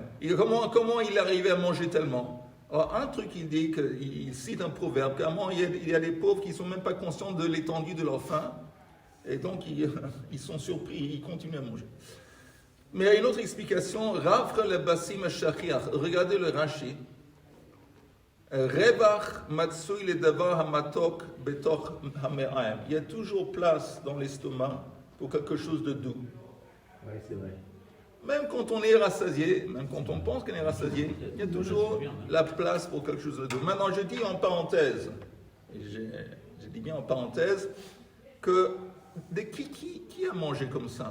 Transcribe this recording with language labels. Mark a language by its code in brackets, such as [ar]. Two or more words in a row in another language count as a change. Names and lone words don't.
[fr] Comment il arrivait à manger tellement? Alors, un truc, il dit, il cite un proverbe, comment il y a des pauvres qui ne sont même pas conscients de l'étendue de leur faim, et donc ils sont surpris, ils continuent à manger. Mais il y a une autre explication, [arc] רווחא לבסימא שכיח. [fr] Regardez le Rashi. [he] ריוח מצוי לדבר המתוק בתוך המעיים. [fr] Il y a toujours place dans l'estomac pour quelque chose de doux. Oui, c'est vrai. Même quand on est rassasié, même quand on pense qu'on est rassasié, il y a toujours la place pour quelque chose de doux. Maintenant, je dis en parenthèse, et je dis bien en parenthèse, que qui a mangé comme ça?